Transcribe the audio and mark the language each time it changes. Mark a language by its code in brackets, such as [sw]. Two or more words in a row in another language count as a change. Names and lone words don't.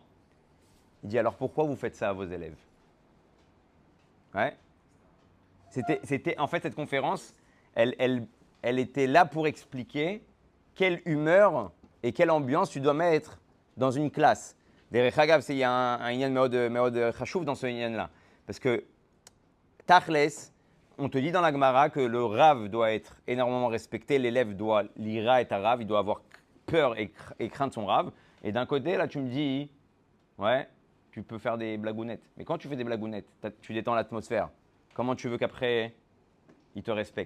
[fr] Il dit alors pourquoi vous faites ça à vos élèves? Ouais. En fait, cette conférence, elle était là pour expliquer quelle humeur et quelle ambiance tu dois mettre dans une classe. [he] דרך אגב, [fr] il y a un [he] עניין מאוד חשוב [fr] dans ce inyan-là. Parce que Tachles, on te dit dans la Gemara que le Rav doit être énormément respecté, l'élève doit l'ira et Rav, il doit avoir peur et craindre son Rav. Et d'un côté, là, tu me dis, ouais, tu peux faire des blagounettes. Mais quand tu fais des blagounettes, tu détends l'atmosphère. Comment tu veux qu'après, il te respecte?